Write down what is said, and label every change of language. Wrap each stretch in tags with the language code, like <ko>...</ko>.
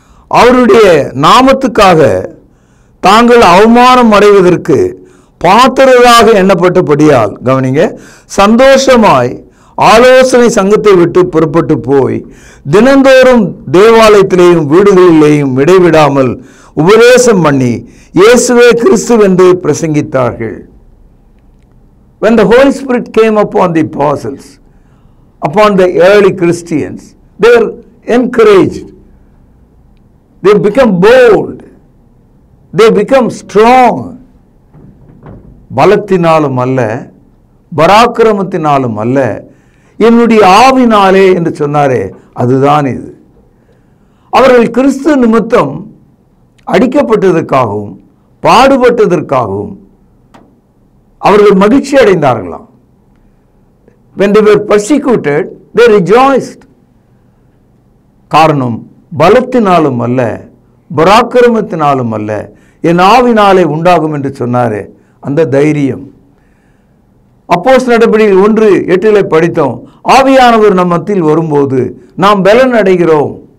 <ta>அவருடைய நாமத்துக்காக தாங்கள் அவமானம் அடைவதற்கு பாத்திரராக எண்ணப்பட்டபடியால், கவனிங்க, சந்தோஷமாய் ஆலோசனை சங்கத்தை விட்டு புறப்பட்டு போய் தினந்தோறும் தேவாலயத்திலேயும் வீடுகளிலேயும் இடைவிடாமல் உபதேசம் பண்ணி இயேசுவே கிறிஸ்து என்று பிரசங்கித்தார்கள்.</ta> <en>When the Holy Spirit came upon the apostles, upon the early Christians, they were encouraged, they become bold, they become strong.</en> <ta>பலத்தினாலும் அல்ல, பராக்கிரமத்தினாலும் அல்ல, என்னுடைய ஆவினாலே என்று சொன்னாரே, அதுதான் இது. அவர்கள் கிறிஸ்து நிமித்தம் அடிக்கப்பட்டதற்காகவும் பாடுபட்டதற்காகவும் அவர்கள் மகிழ்ச்சி அடைந்தார்களாம்.</ta> <en>When they were persecuted, they rejoiced.</en> <ta>காரணம் பலத்தினாலும் அல்ல, பராக்கிரமத்தினாலும் அல்ல, என் ஆவினாலே உண்டாகும் என்று சொன்னாரே, அந்த தைரியம். அப்போஸ்தலர் நடபடிகள் 1:8 படித்தோம். ஆவியானவர் நம் மத்தியில் வரும்போது நாம் பலன் அடைகிறோம்.</ta>